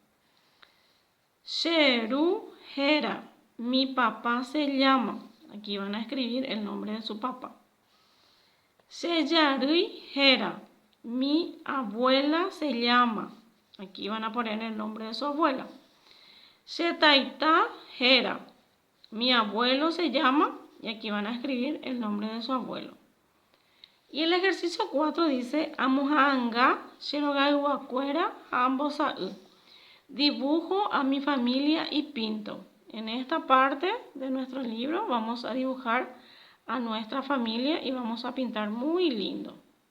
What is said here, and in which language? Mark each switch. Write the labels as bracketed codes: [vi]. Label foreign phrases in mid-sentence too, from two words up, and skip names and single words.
[gn] Cheru Jera. [es] Mi papá se llama. Aquí van a escribir el nombre de su papá. [gn] Chejarýi Jera. [es] Mi abuela se llama. Aquí van a poner el nombre de su abuela. [gn] Che taita Jera. [es] Mi abuelo se llama. Y aquí van a escribir el nombre de su abuelo. Y el ejercicio 4 dice [gn] Amuhanga Cherogaiguacuera ambosa'y. [es] Dibujo a mi familia y pinto. En esta parte de nuestro libro vamos a dibujar a nuestra familia y vamos a pintar muy lindo.